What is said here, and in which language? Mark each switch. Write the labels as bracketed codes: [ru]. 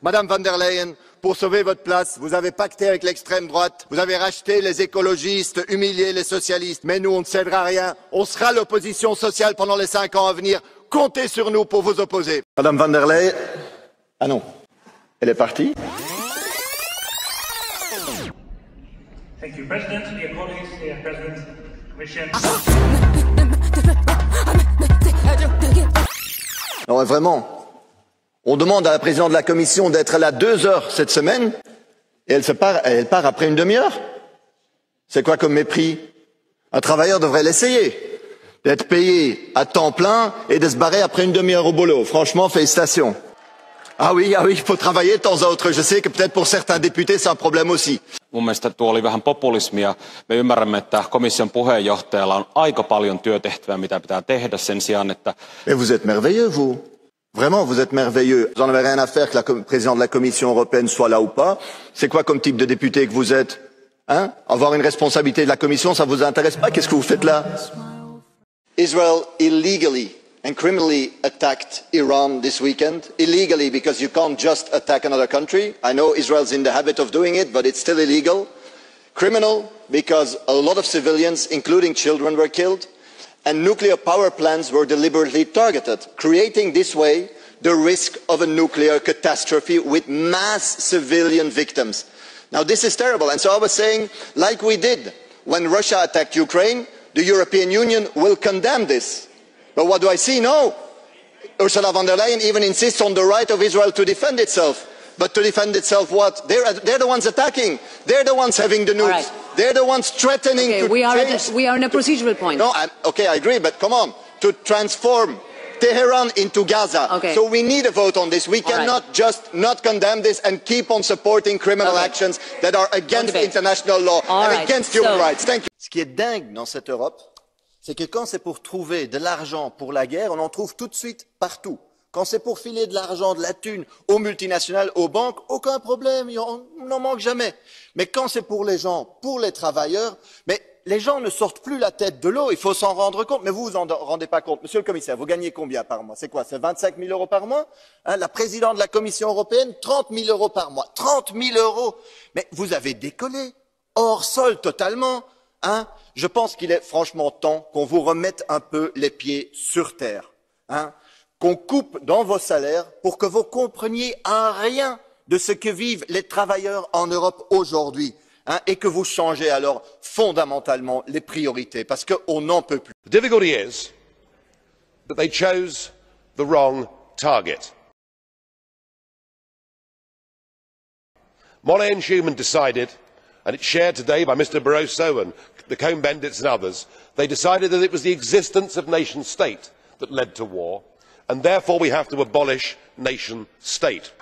[fr] Madame von der Leyen, pour sauver votre place, vous avez pacté avec l'extrême droite, vous avez racheté les écologistes, humilié les socialistes, mais nous on ne cédera rien, on sera l'opposition sociale pendant les 5 ans à venir, comptez sur nous pour vous opposer. Madame von der Leyen, ah non, elle est partie. [en] Thank you, President. Dear colleagues, dear President, Commission. [fr] Non, vraiment. On demande à la présidente de la Commission d'être là 2 heures cette semaine, et elle part après une demi-heure. C'est quoi comme mépris? Un travailleur devrait l'essayer, d'être payé à temps plein et de se barrer après une demi-heure au boulot. Franchement, félicitations. Ah oui, il faut travailler de temps à autre. Je sais que peut-être pour certains députés c'est un problème aussi. [fi] Mun mielestä tuo oli vähän populismia. Me ymmärrämme, että komission puheenjohtajalla on aika paljon työtehtävää, mitä pitää tehdä sen sijaan, että... [fr] Mais vous êtes merveilleux, vous. Vraiment, vous êtes merveilleux. Vous n'en avez rien à faire que le président de la Commission européenne soit là ou pas. C'est quoi comme type de député que vous êtes? Hein? Avoir une responsabilité de la Commission, ça vous intéresse pas? Qu'est-ce que vous faites là? [en] Israel illegally and criminally attacked Iran this weekend. Illegally, because you can't just attack another country. I know Israel's in the habit of doing it, but it's still illegal. Criminal, because a lot of civilians, including children, were killed. And nuclear power plants were deliberately targeted, creating this way the risk of a nuclear catastrophe with mass civilian victims. Now this is terrible, and so I was saying, like we did when Russia attacked Ukraine, the European Union will condemn this. But what do I see? No. Ursula von der Leyen even insists on the right of Israel to defend itself. But to defend itself what? They're the ones attacking. They're the ones having the nukes. Right. They're the ones threatening to we are in a procedural point. No, okay, I agree, but come on. To transform Tehran into Gaza. Okay. So we need a vote on this. We cannot just not condemn this and keep on supporting criminal actions that are against international law and against human rights. Thank you. [fr] Ce qui est dingue dans cette Europe, c'est que quand c'est pour trouver de l'argent pour la guerre, on en trouve tout de suite partout. Quand c'est pour filer de l'argent, de la thune aux multinationales, aux banques, aucun problème, on n'en manque jamais. Mais quand c'est pour les gens, pour les travailleurs, mais les gens ne sortent plus la tête de l'eau, il faut s'en rendre compte. Mais vous vous en rendez pas compte. Monsieur le commissaire, vous gagnez combien par mois? C'est quoi? C'est 25 000 euros par mois? La présidente de la Commission européenne, 30 000 euros par mois. 30 000 euros. Mais vous avez décollé. Hors sol totalement. Je pense qu'il est franchement temps qu'on vous remette un peu les pieds sur terre. Qu'on coupe dans vos salaires pour que vous compreniez un rien de ce que vivent les travailleurs en Europe aujourd'hui. Et que vous changez alors fondamentalement les priorités, parce qu'on n'en peut plus. [en] The difficulty is that they chose the wrong target. Monet and Schuman decided, and it's shared today by Mr Barroso and the Cohn-Bendits and others, they decided that it was the existence of nation state that led to war, and therefore we have to abolish nation state.